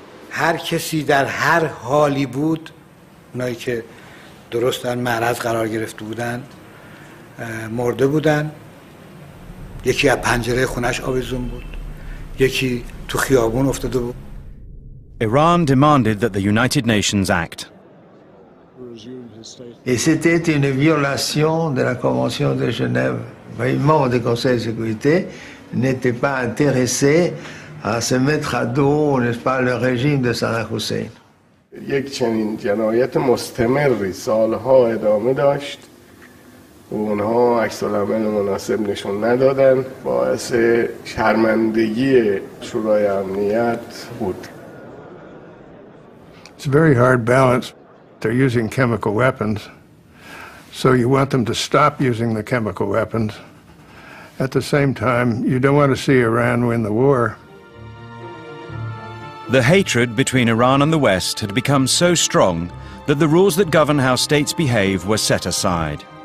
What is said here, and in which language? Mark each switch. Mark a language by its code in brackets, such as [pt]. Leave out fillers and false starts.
[fa] هر کسی در هر حالی بود، اونایی که درست در معرض قرار گرفته بودند مرده بودند. یکی از پنجره خونش آویزون بود، یکی تو خیابون افتاده بود. [en] Iran demanded that the United Nations act. [fr] Et c'était une violation de la Convention de Genève. Les membres du Conseil de sécurité n'étaient pas intéressés à se mettre à dos, n'est-ce pas, le régime de Saddam Hussein. [fa] یک چنین جنایت مستمری سالها ادامه داشت و اونها عکس‌العمل مناسب نشون ندادن، باعث شرمندگی شورای امنیت بود. [en] It's a very hard balance. They're using chemical weapons, so you want them to stop using the chemical weapons. At the same time, you don't want to see Iran win the war. The hatred between Iran and the West had become so strong that the rules that govern how states behave were set aside.